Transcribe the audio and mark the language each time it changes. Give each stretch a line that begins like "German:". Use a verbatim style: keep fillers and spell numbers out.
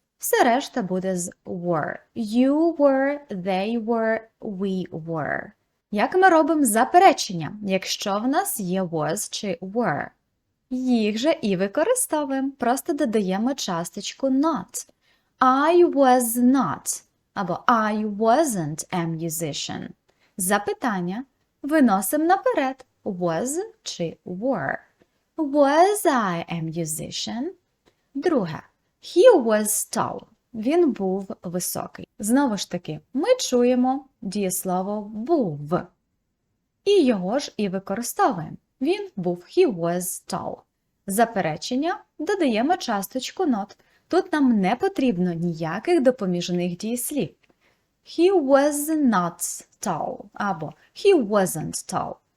Ukrainian: Все решта буде з
English: were. You were, they were, we were.
Ukrainian: Як ми робимо заперечення, якщо в нас є was чи were? Їх же і використовуємо, просто додаємо часточку not.
English: I was not або I wasn't a musician.
Ukrainian: Запитання виносимо наперед was чи were.
English: Was I a musician? Друге. He was tall.
Ukrainian: Він був високий. Знову ж таки, ми чуємо дієслово був. І його ж і використовуємо. Він був
English: he was tall.
Ukrainian: Заперечення додаємо часточку not. Тут нам не потрібно ніяких допоміжних дієслів.
English: He was not tall або he wasn't tall.